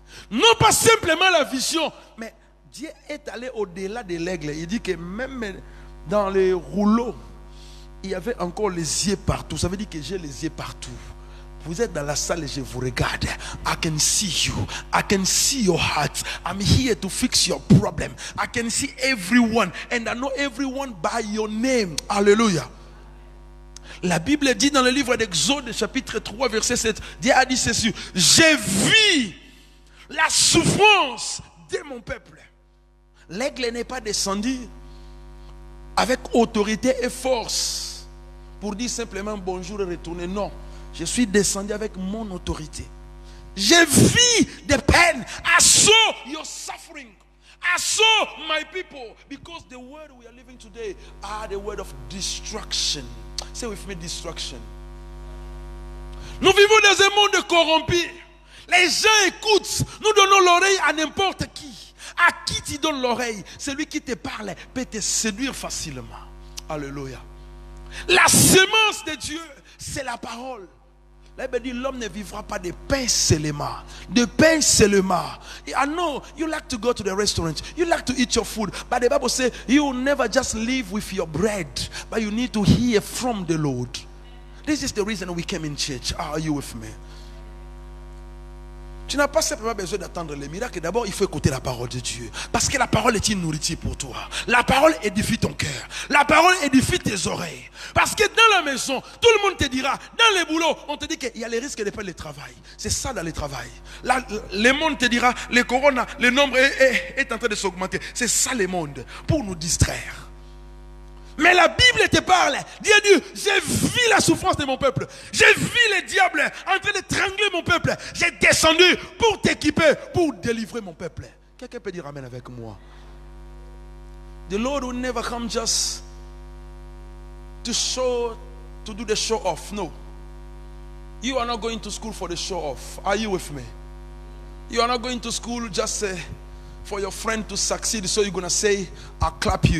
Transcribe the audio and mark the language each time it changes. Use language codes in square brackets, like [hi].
[fr] Non pas simplement la vision, mais Dieu est allé au-delà de l'aigle. Il dit que même dans les rouleaux, il y avait encore les yeux partout. Ça veut dire que j'ai les yeux partout. Vous êtes dans la salle et je vous regarde. [en] I can see you. I can see your heart. I'm here to fix your problem. I can see everyone. And I know everyone by your name. [fr] Alléluia. La Bible dit dans le livre d'Exode, chapitre 3, verset 7, Dieu a dit ceci. J'ai vu la souffrance de mon peuple. L'aigle n'est pas descendu avec autorité et force pour dire simplement bonjour et retourner. Non. Je suis descendu avec mon autorité. J'ai vu des peines. [en] I saw your suffering. I saw my people. Because the word we are living today are the word of destruction. Say with me, destruction. [fr] Nous vivons dans un monde corrompu. Les gens écoutent. Nous donnons l'oreille à n'importe qui. À qui tu donnes l'oreille? Celui qui te parle peut te séduire facilement. Alléluia. La semence de Dieu, c'est la parole. La Bible dit l'homme ne vivra pas de pain seulement. De pain seulement. [en] I know you like to go to the restaurant. You like to eat your food. But the Bible says you will never just live with your bread. But you need to hear from the Lord. This is the reason we came in church. Are you with me? [fr] Tu n'as pas simplement besoin d'attendre les miracles. D'abord, il faut écouter la parole de Dieu. Parce que la parole est une nourriture pour toi. La parole édifie ton cœur. La parole édifie tes oreilles. Parce que dans la maison, tout le monde te dira, dans les boulots, on te dit qu'il y a les risques de perdre le travail. C'est ça dans le travail. Là, le monde te dira, le corona, le nombre est en train de s'augmenter. C'est ça le monde, pour nous distraire. Mais la Bible te parle. Dieu dit, j'ai vu la souffrance de mon peuple. J'ai vu les diables en train d'étrangler mon peuple. J'ai descendu pour t'équiper, pour délivrer mon peuple. Quelqu'un peut dire amen avec moi. [en] The Lord will never come just to do the show off. No. You are not going to school for the show off. Are you with me? You are not going to school just for your friend to succeed, so you're going to say, I'll clap you.